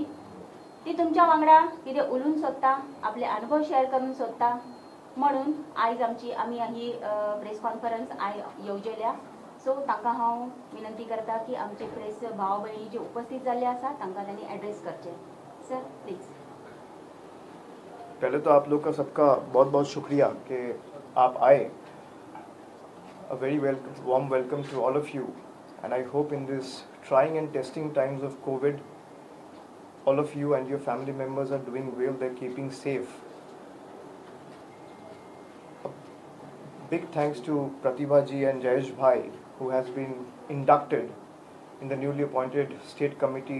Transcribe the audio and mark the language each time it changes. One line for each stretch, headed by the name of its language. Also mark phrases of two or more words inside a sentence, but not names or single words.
Konkani: ती तुमच्या वांगडा कितें उलोवन सोदता आपले अनुभव शेअर करून सोदता म्हणून आज आमी ही
English: press conference
Konkani: येवजयल्या। सो तांकां हांव विनंती करता की आमचे प्रेस भाव भयणी जे उपस्थित जाल्ले आसा तांकां त्यांनी एड्रेस करचे।
English: Sir please.
Hindi: पहले तो आप लोग का सबका बहुत बहुत शुक्रिया कि आप आए।
English: A very warm welcome to all of you, and I hope in this trying and testing times of COVID, all of you and your family members are doing well, they're keeping safe. A big thanks to Pratibha ji and Jayesh Bhai, who has been inducted in the newly appointed state committee.